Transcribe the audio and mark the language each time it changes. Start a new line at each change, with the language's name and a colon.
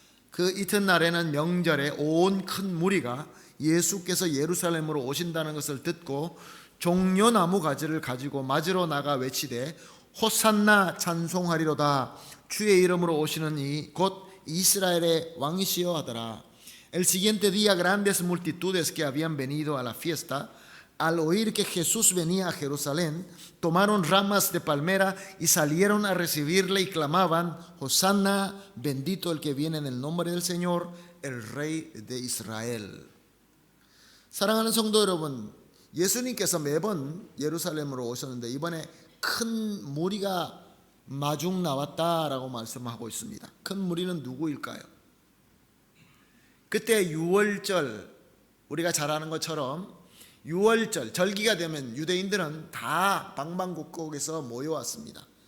Korean: 그 이튿날에는 명절에 온 큰 무리가 예수께서 예루살렘으로 오신다는 것을 듣고 종려나무 가지를 가지고 맞으러 나가 외치되 호산나 찬송하리로다. 주의 이름으로 오시는 이 곧 이스라엘의 왕이시여 하더라.
Spanish: El siguiente día grandes multitudes que habían venido a la fiesta, al oír que Jesús venía a Jerusalén, tomaron ramas de palmera y salieron a recibirle y clamaban: Hosanna, bendito el que viene en el nombre del Señor, el Rey de Israel.
Korean: 사랑하는 성도 여러분, 예수님께서 매번 예루살렘으로 오셨는데 이번에 큰 무리가 마중 나왔다라고 말씀하고 있습니다. 큰 무리는 누구일까요? 그때 6월절, 우리가 잘 아는 것처럼 6월절 절기가 되면 유대인들은 다 방방곡곡에서 모여왔습니다.